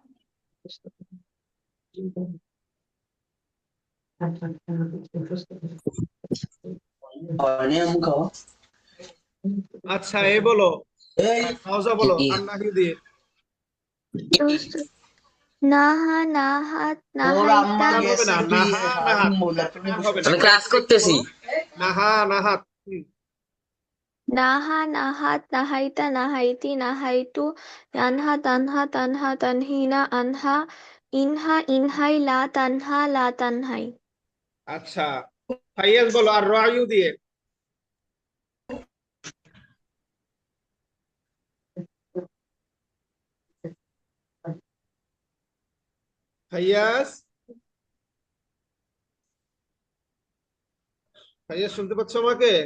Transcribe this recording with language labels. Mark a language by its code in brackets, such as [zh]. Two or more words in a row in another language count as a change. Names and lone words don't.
[bn] আচ্ছা, এ বলো, হাউজা বলো আন্নাহিউ দিয়ে। [ar] نهى نهت نهيت [bn] নাহাত হবে না, [ar] نهى نهت, [bn] না হবে না, আমি ক্লাস করতেছি। [ar] نهى نهت. نهى نهت نهيت نهيت نهيت أنهى تنهى تنهى تنهين أنهى انه انهي لا تنه لا تنهي [bn] আচ্ছা, ফাইয়াজ বলো আর রায়ু দিয়ে। ফাইয়াজ, ফাইয়াজ শুনতে পাচ্ছ আমাকে?